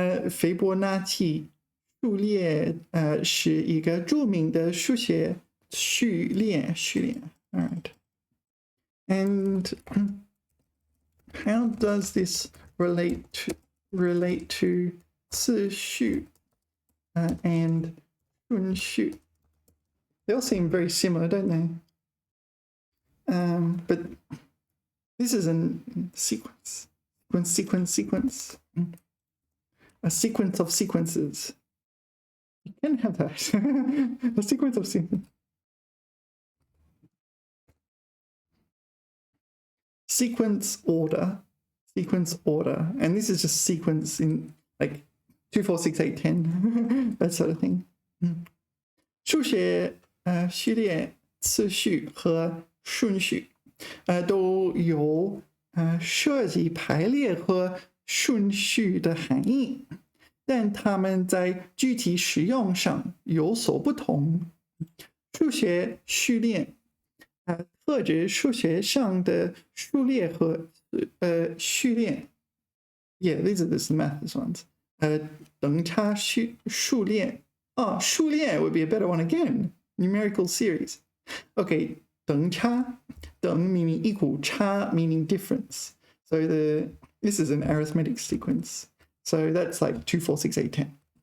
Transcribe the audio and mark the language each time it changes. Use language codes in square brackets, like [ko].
[zh] 斐波那契数列是一个著名的数学序列. [en] All right. And how does this relate to 次序 and 顺序? They all seem very similar, don't they? But this is a sequence. Sequence. A sequence of sequences. You can have that. A sequence of sequences. Sequence order. And this is just sequence in like 2, 4, 6, 8, 10, that sort of thing. [zh] 数学序列次序和顺序都有涉及排列和顺序的含义，但它们在具体使用上有所不同。数学序列特指数学上的数列和序列。 [en] Yeah, these are the math ones. 等差数列. Oh, 数列 would be a better one again. Numerical series. Okay, 等差, 等 meaning equal, 差 meaning difference. So this is an arithmetic sequence. So that's like 2, 4, 6, 8, 10.